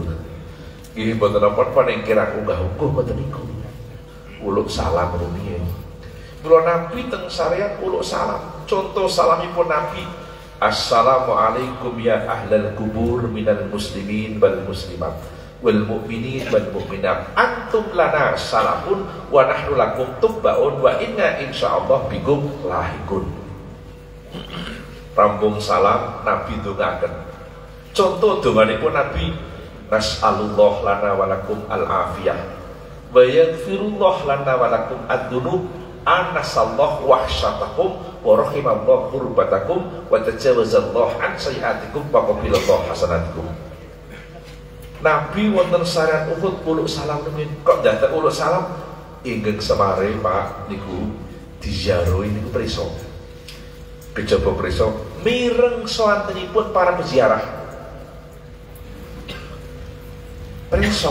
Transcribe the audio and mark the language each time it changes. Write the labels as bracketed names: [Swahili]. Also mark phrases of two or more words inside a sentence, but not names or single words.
[Javanese] Nggih mboten napa ning kira unggah-ungguh mboten niku. Uluk salam rumiyin. Mula Nabi teng sarean uluk salam. Contoh salamipun Nabi, [Arabic] السلام عليكم يا أهل القبور من المسلمين والمسلمات والمؤمنين والمؤمنات أنتم لنا سلام ونحن لكم تبع وإنا إن شاء الله بكم لاحقون. [Javanese] Rambung salam Nabi dongaken. Contoh donganipun Nabi, [Arabic] نسأل الله لنا ولكم العافية ويغفر الله لنا ولكم الذنوب آنس الله وحشتكم ورحم الله غربتكم وتجاوز الله عن سيئاتكم وقبل الله حسناتكم. [Javanese] Nabi wonten sarean Uhud uluk salam nemen. Kok dadak uluk salam? Inggih semare Pak niku diziarahi niku prisa. Kejaba prisa mireng sawantenipun para peziarah. Prisa.